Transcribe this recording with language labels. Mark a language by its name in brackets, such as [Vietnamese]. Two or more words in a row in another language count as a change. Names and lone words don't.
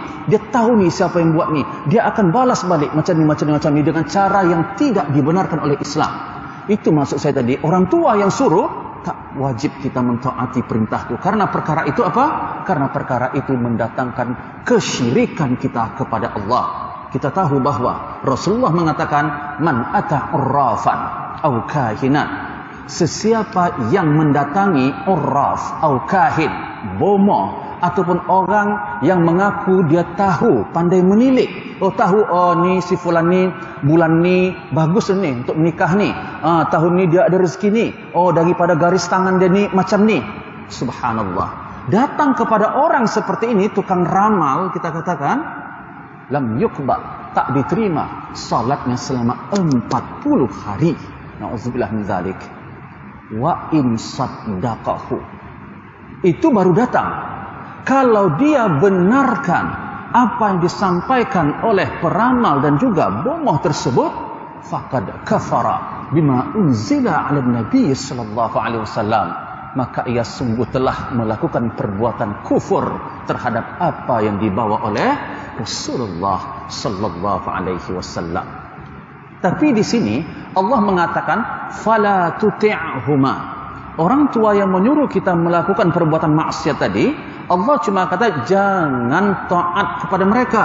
[Malay] Dia tahu ni siapa yang buat ni. Dia akan balas balik macam ni dengan cara yang tidak dibenarkan oleh Islam. Itu maksud saya tadi, orang tua yang suruh, tak wajib kita mentaati perintah itu. Karena perkara itu apa? Karena perkara itu mendatangkan kesyirikan kita kepada Allah. Kita tahu bahawa Rasulullah mengatakan, [Arabic] من أتى عرافا أو كاهنا. [Malay] Sesiapa yang mendatangi [Arabic] عراف أو كاهن, [Malay] bomo, ataupun orang yang mengaku dia tahu, pandai menilik. Oh tahu, oh ni si fulan ni bulan ni bagus ni untuk menikah ni. Tahun ni dia ada rezeki ni. Oh daripada garis tangan dia ni macam ni. Subhanallah. Datang kepada orang seperti ini, tukang ramal, kita katakan, [Arabic] لم يقبل, [Malay] tak diterima salatnya selama 40 hari. [Arabic] نعوذ بالله من ذلك. وإن صدقه. [Malay] Itu baru datang. Kalau dia benarkan apa yang disampaikan oleh peramal dan juga bomoh tersebut, [Arabic] فقد كفر بما أنزل على نبي صلى الله عليه وسلم, [Malay] maka ia sungguh telah melakukan perbuatan kufur terhadap apa yang dibawa oleh Rasulullah [Arabic] صلى الله عليه وسلم. [Malay] Tapi di sini Allah mengatakan [Arabic] فلا تطعهما. [Malay] Orang tua yang menyuruh kita melakukan perbuatan maksiat tadi, Allah cuma kata jangan taat kepada mereka.